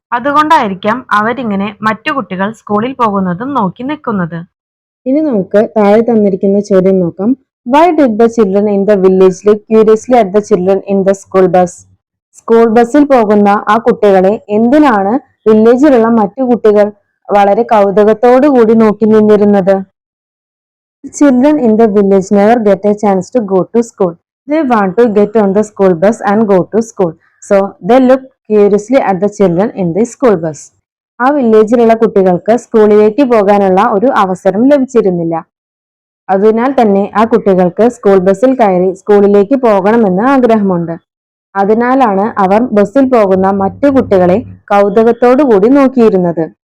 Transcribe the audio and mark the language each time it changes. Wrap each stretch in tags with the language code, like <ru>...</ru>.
<ml>അതുകൊണ്ടായിരിക്കാം അവരിങ്ങനെ മറ്റു കുട്ടികൾ സ്കൂളിൽ പോകുന്നതും നോക്കി നിൽക്കുന്നത്. ഇനി നമുക്ക് താഴെ തന്നിരിക്കുന്ന ചോദ്യം നോക്കാം.</ml> <en>Why did the children in the village look curiously at the children in the school bus?</en> <ml>School ബസ്സിൽ പോകുന്ന ആ കുട്ടികളെ എന്തിനാണ് വില്ലേജിലുള്ള മറ്റു കുട്ടികൾ വളരെ കൗതുകത്തോടു കൂടി നോക്കി നിന്നിരുന്നത്?</ml> <en>Children in the village never get a chance to go to school. They want to get on the school bus and go to school. So they look curiously at the children in the school bus.</en> <ml>ആ വില്ലേജിലുള്ള കുട്ടികൾക്ക് സ്കൂളിലേക്ക് പോകാനുള്ള ഒരു അവസരം ലഭിച്ചിരുന്നില്ല. അതിനാൽ തന്നെ ആ കുട്ടികൾക്ക് സ്കൂൾ ബസ്സിൽ കയറി സ്കൂളിലേക്ക് പോകണമെന്ന് ആഗ്രഹമുണ്ട്. അതിനാലാണ് അവർ ബസ്സിൽ പോകുന്ന മറ്റു കുട്ടികളെ കൗതുകത്തോടു കൂടി നോക്കിയിരുന്നത്.</ml>